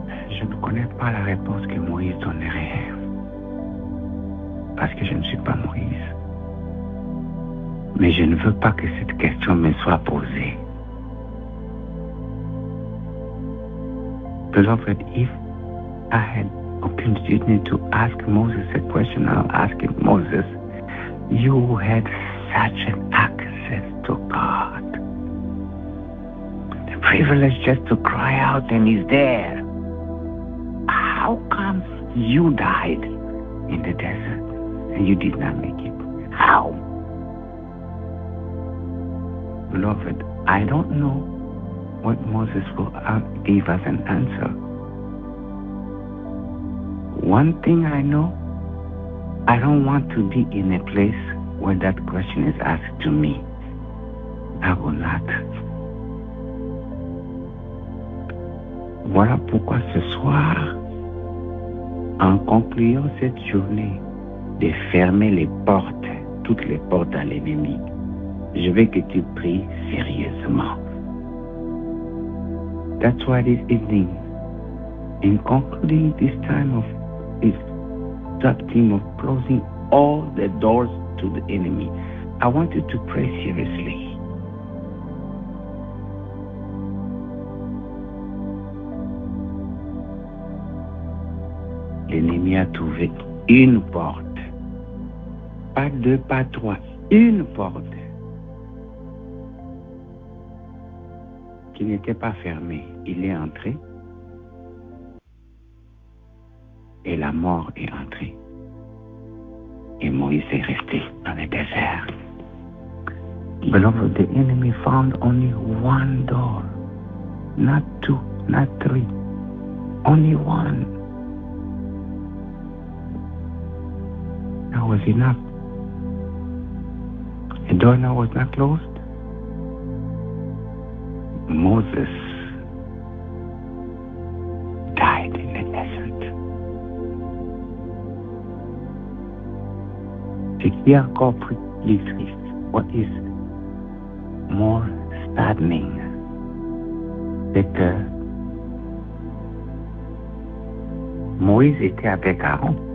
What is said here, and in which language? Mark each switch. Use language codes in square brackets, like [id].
[fr] Je ne connais pas la réponse que Moïse donnerait, parce que je ne suis pas Moïse. Mais je ne veux pas que cette question me soit posée. [en] Beloved, if I had opportunity to ask Moses a question, I'll ask him, Moses, you had such an access to God. The privilege just to cry out and He's there. How come you died in the desert and you did not make it? How? Beloved, I don't know what Moses will give as an answer. One thing I know, I don't want to be in a place where that question is asked to me. I will not. [fr] Voilà pourquoi ce soir, en concluant cette journée, de fermer les portes, toutes les portes à l'ennemi, je veux que tu pries sérieusement. [en] That's why this evening, in concluding this time of this sub-theme of closing all the doors to the enemy, I want you to pray seriously. [fr] L'ennemi a trouvé une porte, pas deux, pas trois, une porte qui n'était pas fermée. Il est entré et la mort est entrée. Et Moïse est resté dans le désert. [en] Beloved, the enemy found only one door, not two, not three, only one. That was enough. The door now was not closed. Moses died in the desert. [fr] Ce qui est encore plus triste, [en] what is more saddening, [fr] c'est que Moïse était avec Aaron.